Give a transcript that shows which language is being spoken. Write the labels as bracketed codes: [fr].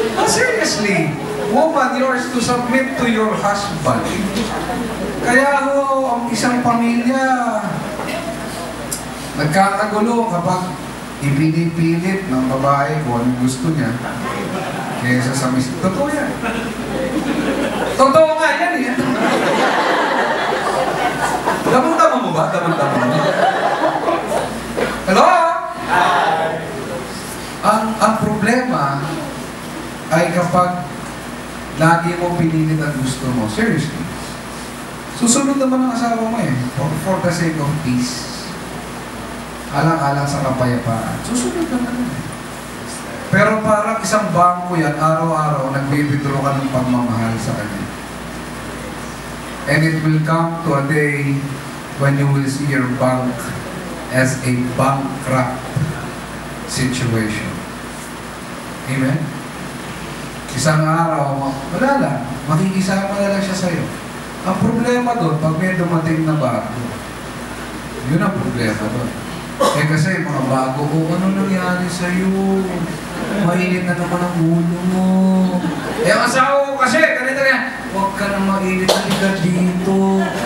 [en] Seriously, woman, yours to submit to your husband. [tl] Kaya ang isang pamilya nagkakagulo kapag ipinipilit ng babae kung anong gusto niya kaysa sa mister. Totoo yan. Totoo nga yan eh. Damang-dama mo ba? Damang-dama mo? Hello? Ang problema ay kapag lagi mo pinilit ang gusto mo, seriously, susunod naman ang asawa mo eh, [en] for the sake of peace. [tl] Alang-alang sa kapayapaan. Susunod naman eh. Pero parang isang bangko yan, araw-araw, nagbibidro ka ng pagmamahal sa kanya. [en] And it will come to a day when you will see your bank as a bankrupt situation. Amen? [tl] Isang araw, wala lang, makikisama na lang siya sa'yo. Ang problema doon, pag may dumating na bago, yun ang problema doon. Eh kasi mga bago, ano nangyari sa'yo? Mainit na naman ang ulo mo. Eh ang asawa ko kasi, ganito nga, huwag ka na mainit na dito.